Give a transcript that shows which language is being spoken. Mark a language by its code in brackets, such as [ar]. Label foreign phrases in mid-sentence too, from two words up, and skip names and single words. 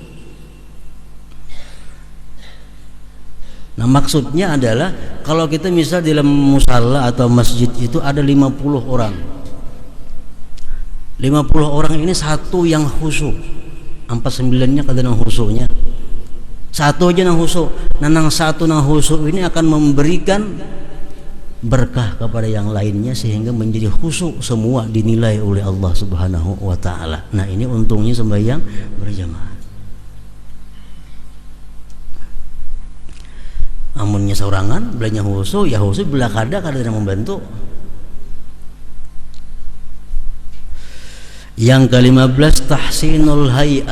[id] Nah maksudnya adalah kalau kita misal di dalam musalla atau masjid itu ada 50 orang, 50 orang ini satu yang khusyuk, 49-nya kadang khusyuknya, satu aja nang khusyuk. Nah nang satu nang khusyuk ini akan memberikan berkah kepada yang lainnya sehingga menjadi khusyuk semua, dinilai oleh Allah [ar] Subhanahu wa taala. [bjn] Nah ini untungnya sembahyang berjamaah. Amunnya sorangan belanja khusyuk, ya khusyuk belah kada yang membantu. [id] Yang ke-15 [ar] tahsinul hay'ah.